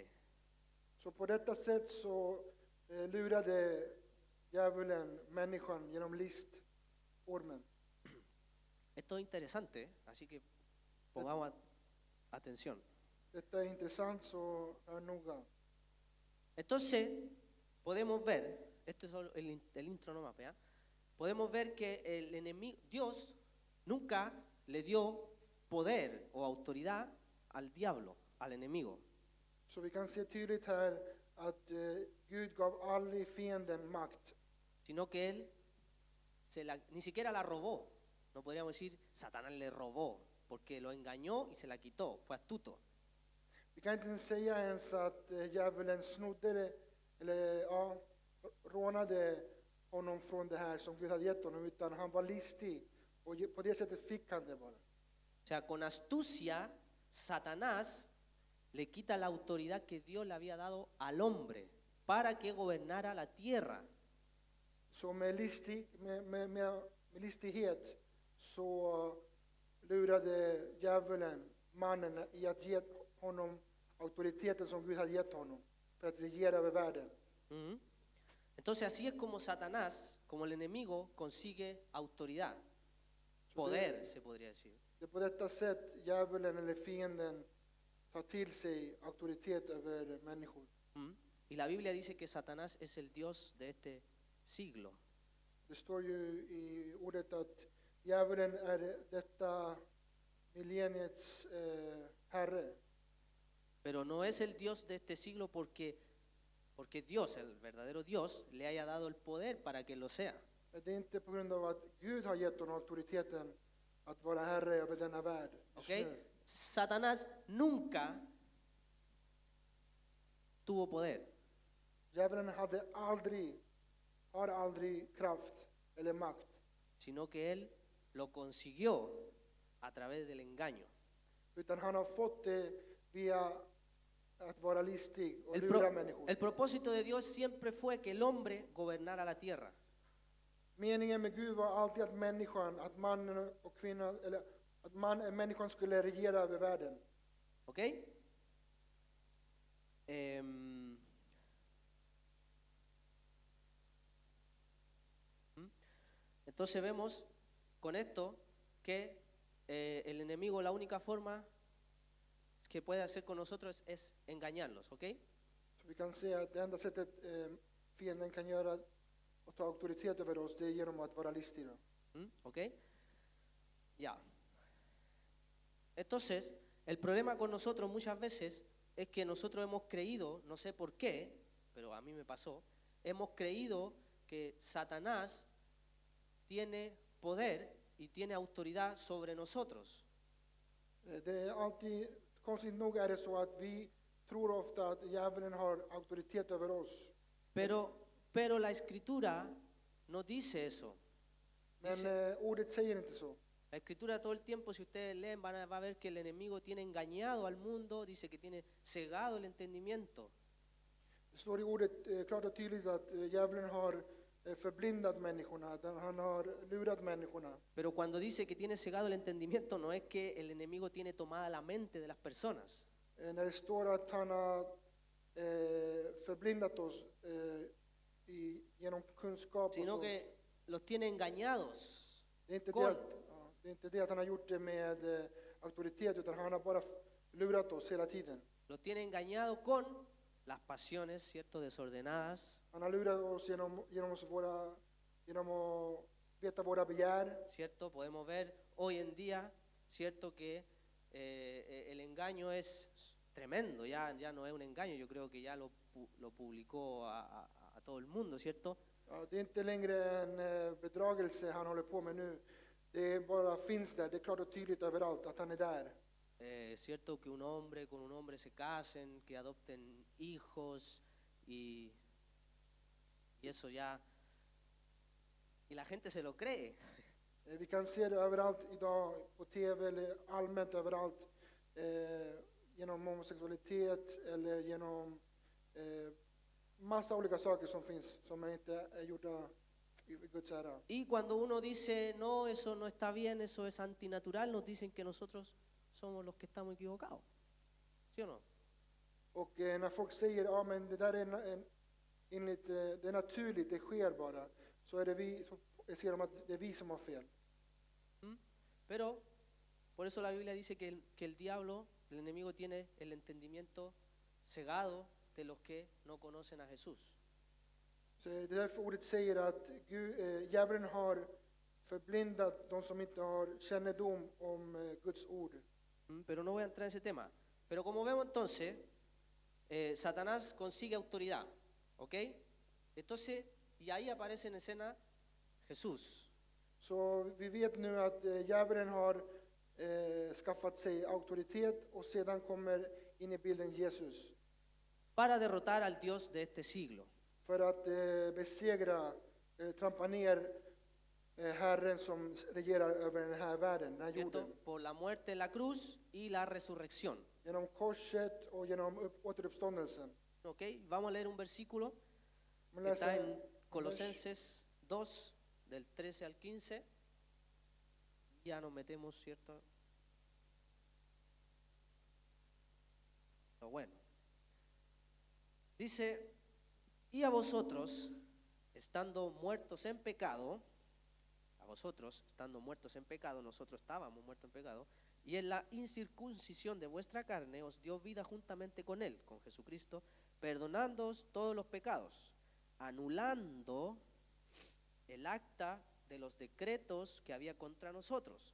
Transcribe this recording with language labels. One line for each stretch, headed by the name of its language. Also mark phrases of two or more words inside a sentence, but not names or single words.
Swedish: Så på detta sätt så lurade djävulen människan genom list, ormen.
Spanish: Esto es interesante, ¿eh? Así que pongamos atención.
Swedish: Detta är intressant, så hör noga.
Spanish: Entonces podemos ver, esto es solo el intro nomás, ¿ya? Podemos ver que el enemigo, Dios nunca le dio poder o autoridad al diablo, al enemigo.
Swedish: Så vi kan se tydligt här att Gud gav aldrig fienden makt.
Spanish: Sino que él ni siquiera la robó. No podríamos decir Satanás le robó, porque lo engañó y se la quitó, fue astuto.
Swedish: Vi kan inte säga ens att djävulen snodde det, eller ja, rånade honom från det här som Gud hade gett honom, utan han var listig och på det sättet fick han det bara.
Spanish: O sea, con astucia, Satanás le quita la autoridad que Dios le había dado al hombre para que gobernara la tierra.
Swedish: Så med listighet så lurade djävulen mannen i att ge honom auktoriteten som Gud hade gett honom för att regera över världen. Mm.
Spanish: Entonces así es como Satanás, como el enemigo, consigue autoridad, poder, se podría decir.
Swedish: Det är på detta sätt djävulen eller fienden tar till sig auktoritet över människor. Mm.
Spanish: Y la Biblia dice que Satanás es el Dios de este siglo.
Swedish: Det står ju i ordet att djävulen är detta millenniets herre.
Spanish: Pero no es el Dios de este siglo porque Dios, el verdadero Dios, le haya dado el poder para que lo sea.
Swedish: Det är inte på grund av att Gud har gett honom auktoriteten att vara herre över denna värld.
Spanish: ¿Okay? Satanás nunca tuvo poder.
Swedish: Djävulen har aldrig kraft eller makt.
Spanish: Sino que él lo consiguió a través del engaño.
Swedish: Utan han har fått det via att vara listig och lura människor.
Spanish: El propósito de Dios siempre fue que el hombre gobernara la tierra.
Swedish: Meningen med Gud var alltid att människan, att mannen och kvinnan, eller att människan skulle regera över världen.
Spanish: ¿Ok? Entonces vemos con esto que el enemigo, la única forma que puede hacer con nosotros es engañarlos, ¿ok?
Swedish: Så vi kan se att det enda sättet fienden kan göra och ta auktoritet över oss, det är genom att vara listig.
Spanish: ¿Ok? Ya. Entonces, el problema con nosotros muchas veces es que nosotros hemos creído, no sé por qué, pero a mí me pasó, hemos creído que Satanás tiene poder y tiene autoridad sobre nosotros.
Swedish: Det är alltid, konstigt nog är det så att vi tror ofta att djävulen har auktoritet över oss.
Spanish: Pero la escritura no dice eso.
Swedish: Men ordet säger inte så.
Spanish: La escritura todo el tiempo, si ustedes leen, va a ver que el enemigo tiene engañado al mundo, dice que tiene cegado el entendimiento.
Swedish: Det står i ordet klart och tydligt att djävulen har förblindat människorna, att han har lurat människorna.
Spanish: Pero cuando dice que tiene cegado el entendimiento, no es que el enemigo tiene tomada la mente de las personas.
Swedish: När det står att han har förblindat oss genom kunskap,
Spanish: sino que los tiene engañados.
Swedish: Det är inte det att han har gjort det med auktoritet, utan han har bara lurat oss hela tiden.
Spanish: Los tiene engañados con las pasiones, ¿cierto? Desordenadas.
Swedish: Han har lurat oss genom att veta våra begär.
Spanish: ¿Cierto? Podemos ver hoy en día, ¿cierto? Que el engaño es tremendo, ya no es un engaño, yo creo que ya lo publicó a todo el mundo, ¿cierto?
Swedish: Ja, det är inte längre en bedragelse han håller på med nu. Det bara finns där. Det är klart och tydligt överallt att han är där.
Spanish: Cierto que un hombre con un hombre se casen, que adopten hijos y eso ya, y la gente se lo cree.
Swedish: Vi kan se det överallt idag på TV eller allmänt överallt genom homosexualitet eller genom massa olika saker som finns som inte är gjorda i Guds ära.
Spanish: Y cuando uno dice, no, eso no está bien, eso es antinatural, nos dicen que nosotros somos los que estamos equivocados. ¿Sí o no?
Swedish: Och när folk säger ja men det där är enligt det är naturligt, det sker bara, så är det vi som ser de att det är vi som har fel.
Spanish: Pero, por eso la Biblia dice que el diablo, el enemigo, tiene el entendimiento cegado de los que no conocen a Jesús.
Swedish: Så det är därför ordet säger att djävulen har förblindat de som inte har kännedom om Guds ord.
Spanish: Pero no voy a entrar en ese tema. Pero como vemos entonces, Satanás consigue autoridad, ¿ok? Entonces, y ahí aparece en escena Jesús.
Swedish: Så vi vet nu att djävulen har skaffat sig auktoritet och sedan kommer in i bilden Jesus.
Spanish: Para derrotar al Dios de este siglo.
Swedish: För att besegra, trampa ner Herren som regerar över den här världen, den här
Spanish: ¿Cierto?
Swedish: jorden.
Spanish: Por la muerte en la cruz y la resurrección.
Swedish: Genom korset och genom återuppståndelsen.
Spanish: ¿Ok? Vamos a leer un versículo
Swedish: Man
Spanish: que está
Swedish: läser
Spanish: en Colosenses 2, del 13 al 15. Ya nos metemos, ¿cierto? Lo bueno. Dice, y a vosotros, estando muertos en pecado, nosotros estábamos muertos en pecado, y en la incircuncisión de vuestra carne os dio vida juntamente con él, con Jesucristo, perdonándoos todos los pecados, anulando el acta de los decretos que había contra nosotros.